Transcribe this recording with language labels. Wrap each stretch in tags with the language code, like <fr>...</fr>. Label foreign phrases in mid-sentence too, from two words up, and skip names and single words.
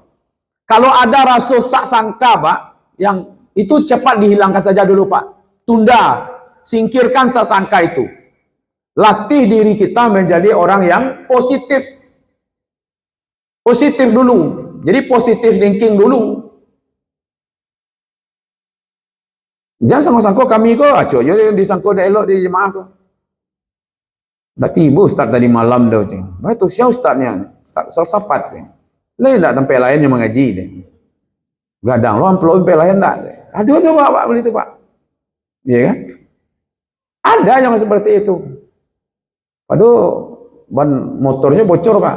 <id>Kalau ada rasa sangka, Pak, yang itu cepat dihilangkan saja dulu, Pak. Tunda, singkirkan sangka itu. Latih diri kita menjadi orang yang positif. Positif dulu. Jadi positif thinking dulu.</id> <min>Jangan sangko-sangko kami kok, acok je disangko dah elok di jemaah kok. Dah tiba Ustaz tadi malam dah cing. Baik tu siapa Ustaznya? Ustaz Safat cing. Lain tak tempat lain yang mengaji dia. Gadang lo amplop tempat lain tak.</min> <id>Aduh tu Pak beli tu Pak. Ya kan? Ada yang seperti itu. Aduh ban motornya bocor Pak.</id>